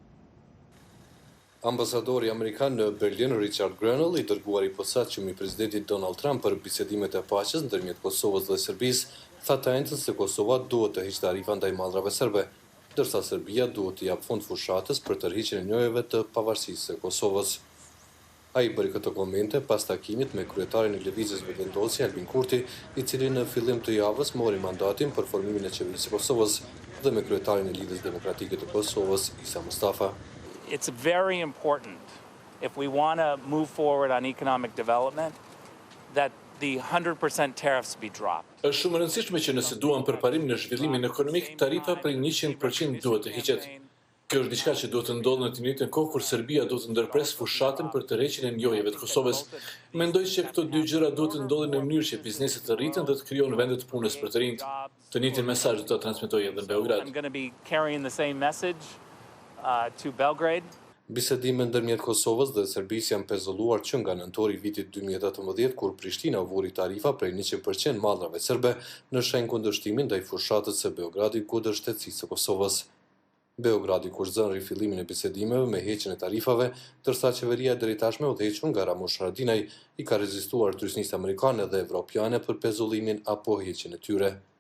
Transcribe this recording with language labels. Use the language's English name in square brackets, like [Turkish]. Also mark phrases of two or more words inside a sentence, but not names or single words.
[Albanian] Ambasadori Amerikan në Berlin, Richard Grenell, i dërguar i posaçëm i presidentit Donald Trump për bisedimet e paqes ndërmjet Kosovës dhe Serbisë, tha të njëjtën se Kosova duhet të heqë tarifa ndaj mallrave serbe, ndërsa Serbia duhet të jap fund fushatës për tërheqjen e njohjeve të pavarësisë së Kosovës. Ai bëri këto komente pas takimit me kryetarin e lëvizjes vetëvendosje Albin Kurti, i cili në fillim të javës mori mandatin për formimin e qeverisë së Kosovës, dhe me kryetarin e Lidhjes Demokratike të Kosovës, Isa Mustafa. [English] It's very important, if we want to move forward on economic development, that the 100% tariffs be dropped. [Albanian] Është shumë e rëndësishme që nëse duam përparim në zhvillimin ekonomik, tarifa për 100% duhet të hiqet. Kjo është diçka që duhet të ndodhë në të njëjtën kohë kur Serbia duhet të ndërpres fushatën për tërheqjen e njohjeve të Kosovës. Mendoj se këto dy gjëra duhet të ndodhin në mënyrë që bizneset të rriten dhe të krijojnë vende të punës për të rinjt. Të njëjtin mesazh do ta transmetojë edhe në Beograd. [English] I'm going to be carrying the same message to Belgrade. [Albanian] Bisedime ndërmjet Kosovës dhe Serbisë janë pezulluar që nga nëntori i vitit 2018, kur Prishtina vuri tarifa prej 100% mallrave serbe në shenjë kundërshtimin ndaj fushatës së Beogradit kundër shtetësisë së Kosovës. Beogradi kurzon rifillimin e bisedimeve me heqjen e tarifave, ndërsa qeveria deri tashme udhëhequr nga Ramush Haradinaj i ka rezistuar tyrësnisë amerikane dhe evropiane për pezullimin apo heqjen e tyre.